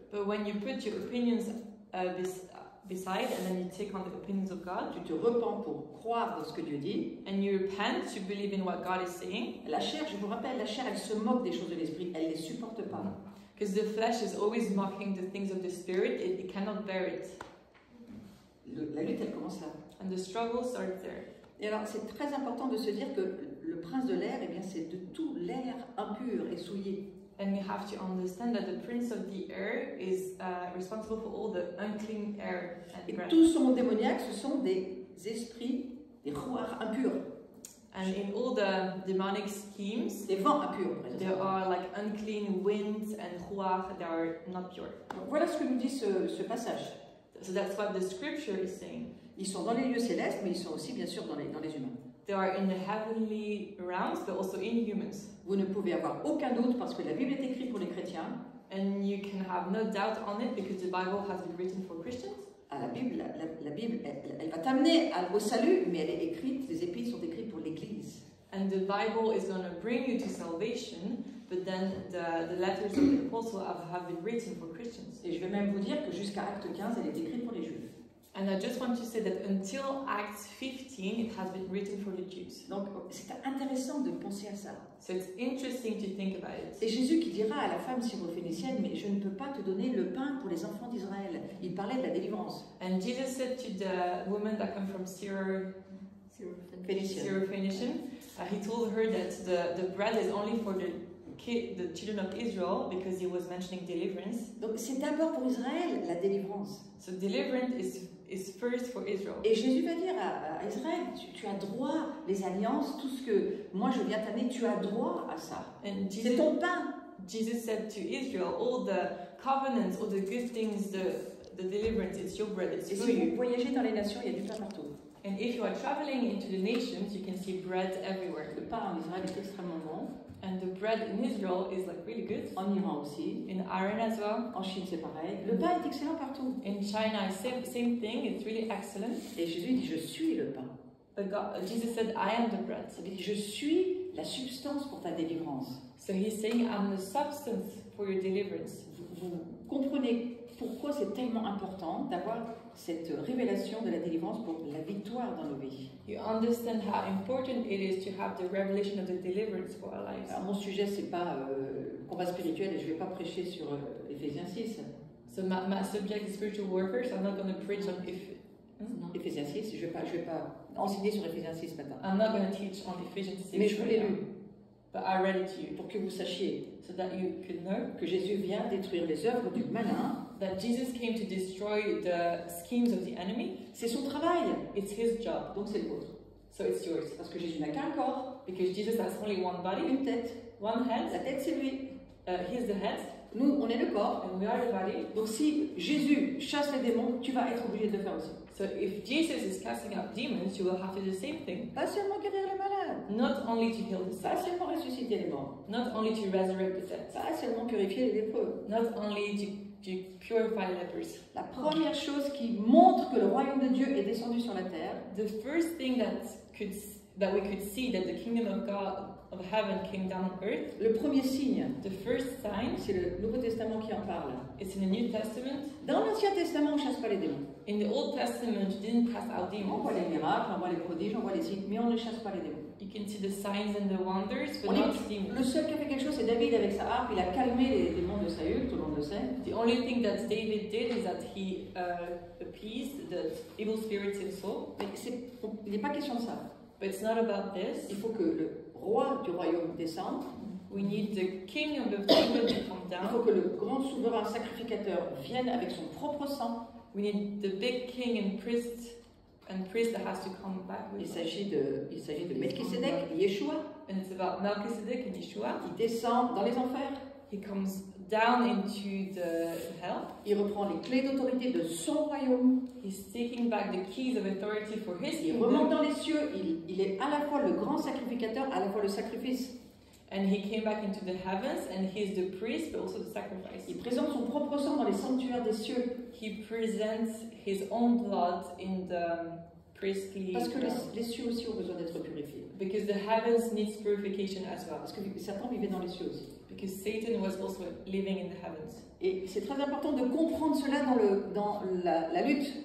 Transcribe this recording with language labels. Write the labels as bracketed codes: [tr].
[en] But when you put your opinions beside and then you take on the opinions of God, [fr] tu te repens pour croire dans ce que Dieu dit. [en] and you repent to believe in what God is saying, [fr] La chair, je vous rappelle, la chair, elle se moque des choses de l'esprit, elle ne les supporte pas. [en] because the flesh is always mocking the things of the spirit, it cannot bear it. [fr] La lutte, elle commence là. [en] And the struggle starts there. [fr] Et alors, c'est très important de se dire que le prince de l'air, eh bien, c'est de tout l'air impur et souillé. [en] And we have to understand that the prince of the air is responsible for all the unclean air and [fr] Et [en] breath. [fr] tout son monde démoniaque, ce sont des esprits, des rouards impurs, [en] And in all the demonic schemes, [fr] des vents impurs. [en] there are like unclean winds and ruach that are not pure. [fr] Donc, voilà ce que nous dit ce passage. [en] So that's what the scripture is saying. [fr] Ils sont dans les lieux célestes, mais ils sont aussi, bien sûr, dans les humains. [en] They are in the heavenly realms, but also in humans. [fr] Vous ne pouvez avoir aucun doute parce que la Bible est écrite pour les chrétiens. [en] And you can have no doubt on it because the Bible has been written for Christians. [fr] Ah, la Bible, la Bible elle va t'amener au salut, mais elle est écrite, les épîtres sont écrites pour l'Église. [en] And the Bible is going to bring you to salvation, but then the letters of the apostle have been written for Christians. [fr] Et je vais même vous dire que jusqu'à Acte 15, elle est écrite pour les Juifs. [en] And I just want to say that until Acts 15, it has been written for the Jews. [fr] Donc c'est intéressant de penser à ça. [en] So it's interesting to think about it. [fr] C'est Jésus qui dira à la femme syrophénicienne, mais je ne peux pas te donner le pain pour les enfants d'Israël. Il parlait de la délivrance. [en] And Jesus said to the woman that come from Syrophoenician, he told her that the bread is only for the the children of Israel because he was mentioning deliverance. [fr] Donc c'est d'abord pour Israël la délivrance. [en] So deliverance is first for Israel. [fr] Et Jésus va dire à Israël, tu as droit, les alliances, tout ce que moi je viens t'amener, tu as droit à ça. [en] And [fr] C'est ton pain. [en] Jesus said to Israel, all the covenants, all the good things, the deliverance, it's your bread, it's [fr] Et [en] for [fr] si vous [en] you. [fr] voyagez dans les nations, il y a du pain partout. [en] And if you are traveling into the nations, you can see bread everywhere. [fr] Le pain en Israël est extrêmement bon. [en] And the bread in Israel is like really good. [fr] En Iran aussi. [en] In Iran as well. [fr] En Chine, c'est pareil. Le pain est excellent partout. [en] In China, same thing. It's really excellent. [fr] Et Jésus dit, je suis le pain. [en] But Jesus said, I am the bread. [fr] Il dit, je suis la substance pour ta délivrance. [en] So he's saying, I'm the substance for your deliverance. [fr] Vous comprenez pourquoi c'est tellement important d'avoir cette révélation de la délivrance pour la victoire dans nos vies. [en] You understand how important it is to have the revelation of the deliverance for our lives. [fr] Alors mon sujet c'est pas combat spirituel et je vais pas prêcher sur Éphésiens 6. [en] So my subject is spiritual warfare, so I'm not going to preach on [fr] Éphésiens 6, je vais pas enseigner sur Éphésiens 6 ce matin. [en] I'm not going to teach on Ephesians 6. [fr] Mais je vous l'ai lu. [en] But I read it to you. [fr] Pour que vous sachiez [en] so that you could know [fr] que Jésus vient détruire les œuvres du malin. [en] That Jesus came to destroy the schemes of the enemy. [fr] C'est son travail. [en] It's his job. [fr] Donc c'est le vôtre. [en] So it's yours. [fr] Parce que Jésus n'a qu'un corps. [en] Because Jesus has only one body. [fr] Une tête. [en] One head. [fr] La tête c'est lui. [en] He's the head. [fr] Nous, on est le corps. [en] And we are the body. [fr] Donc si Jésus chasse les démons, tu vas être obligé de le faire aussi. [en] So if Jesus is casting out demons, you will have to do the same thing. [fr] Pas seulement guérir les malades. [en] Not only to heal the sick. [fr] Pas seulement ressusciter les morts. [en] Not only to resurrect the dead. [fr] Pas seulement purifier les lépreux. [en] Not only to purify lepers. [fr] La première chose qui montre que le royaume de Dieu est descendu sur la terre, [en] the first thing that we could see that the kingdom of God of heaven came down on earth. [fr] le premier signe, [en] The first sign, [fr] c'est le Nouveau Testament qui en parle. [en] it's in the New Testament. [fr] Dans l'Ancien Testament, on ne chasse pas les démons. [en] In the Old Testament, you didn't cast out [fr] On [en] demons. [fr] voit les miracles, on voit les prodiges, on voit les signes, mais on ne chasse pas les démons. [en] You can see the signs and the wonders, but [fr] On [en] not [fr] est, [en] demons. [fr] le seul qui a fait quelque chose, c'est David avec sa harpe. Il a calmé les démons de Saül, tout le monde le sait. [en] The only thing that David did is that he appeased the evil spirits in Saul. [fr] Mais il n'est pas question de ça. [en] But it's not about this. [fr] Il faut que le roi du royaume descende. [en] We need the king of the kingdom to come [fr] Il faut [en] down. [fr] que le grand souverain sacrificateur vienne avec son propre sang. [en] We need the big king and priest that has to come back with [fr] Il [en] us. [fr] s'agit de Melchisédek, Yeshua. [en] And it's about Melchizedek and Yeshua. [fr] Il descend dans les enfers. [en] He comes down into the hell. [fr] Il reprend les clés d'autorité de son royaume. [en] He's taking back the keys of authority for his [fr] Il remonte [en] kingdom. [fr] dans les cieux. Il est à la fois le grand sacrificateur, à la fois le sacrifice. [en] And he came back into the heavens, and he is the priest, but also the sacrifice. [fr] Il présente son propre sang dans les sanctuaires des cieux. [en] He presents his own blood in the priestly. [fr] Parce que les cieux aussi ont besoin d'être purifiés. [en] Because the heavens needs purification as well. [fr] Parce que Satan vivait dans les cieux aussi. [en] Because Satan was also living in the heavens. [fr] Et c'est très important de comprendre cela dans la lutte.